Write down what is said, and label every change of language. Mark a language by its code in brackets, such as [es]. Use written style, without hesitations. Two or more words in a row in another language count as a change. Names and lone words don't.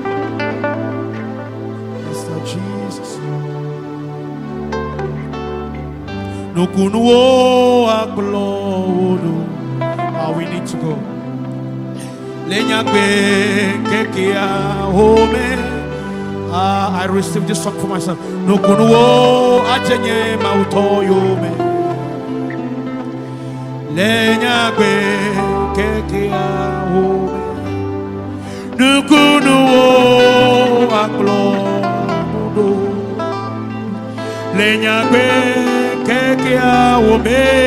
[en] Master Jesus. [ee] No kunuo aklodo. [en] How we need to go. I received this song for myself. [ee] No kunuo ajenye mauto yome. Lenya gbe keke ahome. No kunuo aklodo. Lenya gbe keke ahome.